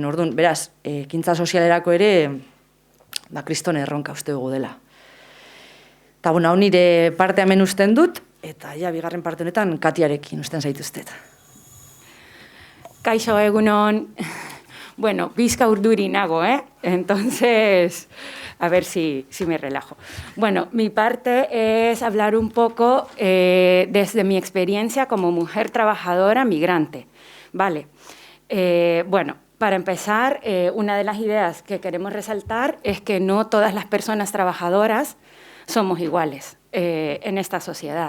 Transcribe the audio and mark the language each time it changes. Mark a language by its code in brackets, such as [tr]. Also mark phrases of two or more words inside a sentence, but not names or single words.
[eu] Orduan, beraz, ekintza sozialerako ere kriston erronka uste dugu dela. Eta, hau nire parte hemen usten dut, eta bigarren parte honetan Katiarekin usten zaituztet. Kaixo, egunon. Bueno, bizka urduri nago, [es] Entonces, a ver si me relajo. Bueno, mi parte es hablar un poco desde mi experiencia como mujer trabajadora migrante, ¿vale? Bueno, para empezar, una de las ideas que queremos resaltar es que no todas las personas trabajadoras somos iguales en esta sociedad.